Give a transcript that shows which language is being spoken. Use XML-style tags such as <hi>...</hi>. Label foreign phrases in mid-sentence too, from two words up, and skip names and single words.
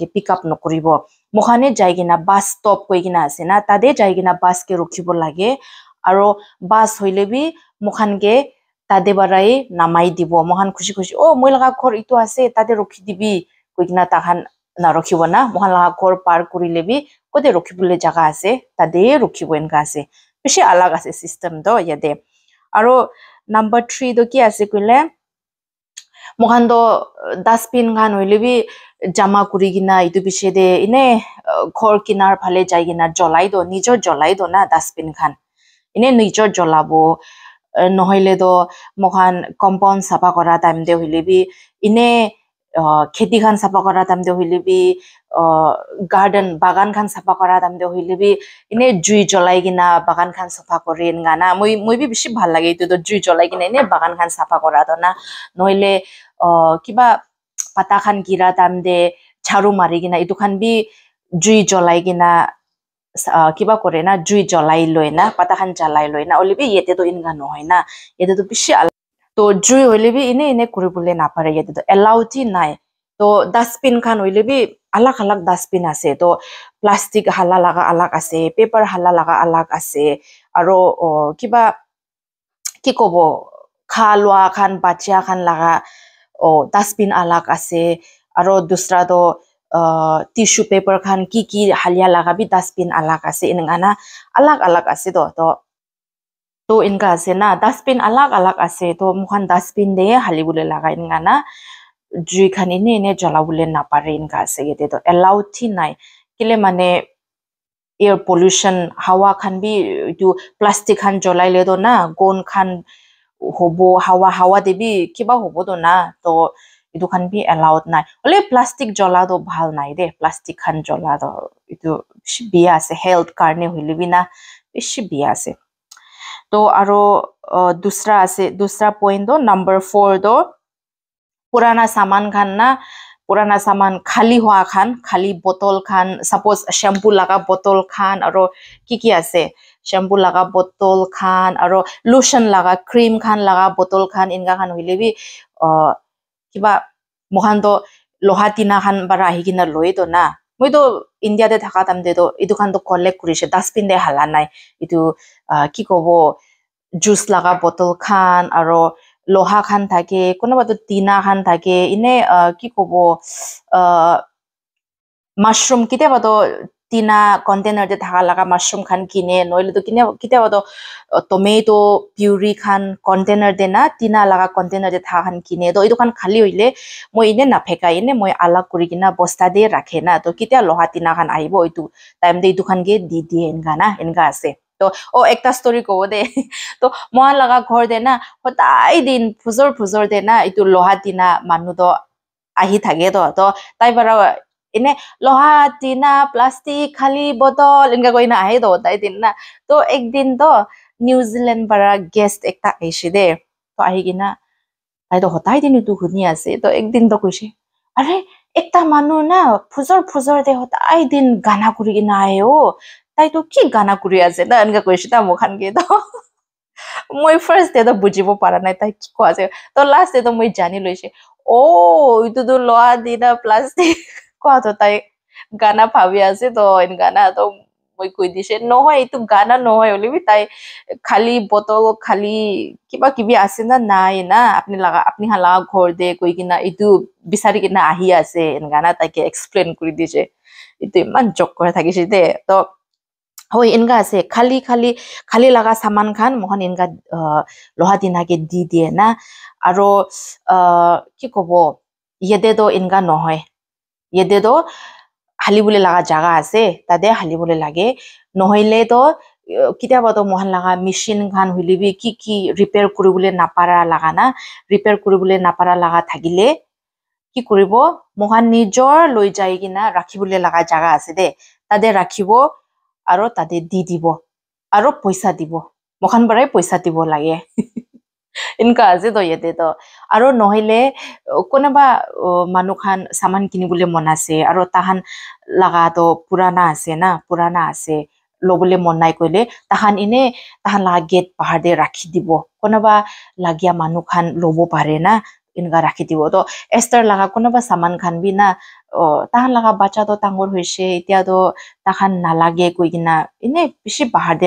<nag>পিক আপ নকরিব মহানে যাই কিনা</nag> <en>bus stop</en> <nag>কই কিনা আছে না তাদে যাই কিনা বাস কে রখিব লাগে আর বাস হইলে বি মহানকে তাদে বারাই নামাই দিব মহান খুশি খুশি ও মই লাগা ঘর ইতো আছে তাদে রখি দিবি কই কিনা তাহান না রখিব না মহান লাগা ঘর পার করিলে বি কোদে রখিবলে জায়গা আছে তাদে রখিব এনকা আছে বেশি আলাগ আছে সিস্টেম তো ইয়াদে আর নাম্বার 3 তো কি আছে কইলে মোহান তো ডাস্টবিন গান হইলে বি জামা করি কিনা ইতু পিছে দে ইনে ঘর কিনার ফালে যাই কিনা জ্বলাই দো নিজর জ্বলাই দো না ডাস্টবিন খান ইনে নিজর জ্বলাবো নহইলে তো মোহান কম্পাউন্ড সাফা করা টাইম দে হইলে বি ইনে kheti khan sapa kora time de hoile bi garden bagan khan sapa kora time de hoile bi ine jui jolai gina bagan khan sapa korin gana moi bi bishi bhal lage itu to jui jolai gina ine bagan khan sapa kora to na noile kiba pata khan gira time de charu mari gina itu khan bi jui jolai gina kiba kore na jui jolai loi na pata khan jalai loi na olibi yete to inga no hoy na yete to bishi to jui hoile bi ine kuribule na pare yete to allowed nai to dustbin khan hoile bi alag alag dustbin ase to plastic hala laga alag ase paper hala laga alag ase aro kiba ki kobo khalwa khan bachya khan laga dustbin alag ase aro dusra to</nag> <en>tissue paper</en> <nag>khan ki halia laga bi dustbin alag ase ingana alag alag ase to inga ase na dustbin alag alag ase to mukhan dustbin de halibule laga ingana jui khan ine jalabule na pare inga ase yete to allowed thi nai kile mane</nag> <en>air pollution</en> <nag>hawa khan bi tu plastic khan jolai le do na gon khan hobo hawa de bi kiba hobo do na to itu khan bi allowed nai ole plastic jola do bhal nai de plastic khan jola do itu biya ase health karne hoile bi na bishi biya ase to aro dusra point do number 4 do purana saman khan na purana saman khali hua khan khali bottle khan suppose shampoo laga bottle khan aro ki ase shampoo laga bottle khan aro lotion laga cream khan laga bottle khan inga khan hoile bi kiba mohan to loha tina khan bara higina loi to na moi to india de thaka tam de to itu khan to collect kurise dustbin de hala nai itu ki kobo juice laga bottle khan aro loha khan thake konoba to tina khan thake ine ki kobo mushroom kite ba to tina container de thaka laga mushroom khan kine noile to kite ba to</nag> <en>tomato puree</en> <nag>khan container de na tina laga container de thaka khan kine to itu khan khali hoile moi ine na pheka ine moi alag kuri gina bosta de rakhe na to kite loha tina khan aibo itu time de itu khan ge di di enga ase to ekta story ko de to mohan laga ghor de na hotai din phuzor de na itu loha tina manu do ahi thage to tai bara ine loha tina plastic khali bottle inga koina ahe do tai din na to ekdin to new zealand bara guest ekta aise de to ahi gina tai to hotai din tu huni ase to ekdin to koise are ekta manu na phuzor de hotai din gana kuri gina ahe o tai to ki gana kuri ase na inga koise ta mokhan ge to moi first de to bujibo para nai tai ki ko ase to last de to moi jani loise itu to loha dina plastic ko to tai gana bhabi ase to in gana to moi koi dise no hoy itu gana no hoy oli bi tai khali bottle khali kiba kibi ase na nai na apni hala ghor de koi gina itu bisari gina ahi ase in gana tai ke explain kuri dise itu man jok kora thakise de to hoi inga ase khali laga saman khan mohan inga loha dina ke di die na aro ki kobo yede do inga no hoy yede do halibule laga jaga ase tade halibule lage nohoile to kitia ba to mohan laga machine khan hulibi ki repair kuribule napara laga na repair kuribule napara laga thagile ki kuribo mohan nijor loi jai gina rakhibule laga jaga ase de tade rakhibo aro tade di dibo aro poisa dibo mohan barai poisa dibo lage इनका आजे तो येते तो आरो नहले कोनबा मानु खान सामान किनिबुले मन आसे आरो ताहान लगा तो पुराना आसे लोबुले मन नाइ कइले ताहान इने ताहान ला गेट पहाड़ दे राखि दिबो कोनबा लागिया मानु खान लोबो पारे ना इनका राखि दिबो तो एस्टर लगा कोनबा सामान खान भी ना ताहान लगा बच्चा तो तांगोर होइसे इत्या तो ताहान नालागे कइगिना इने बिसि पहाड़ दे</nag>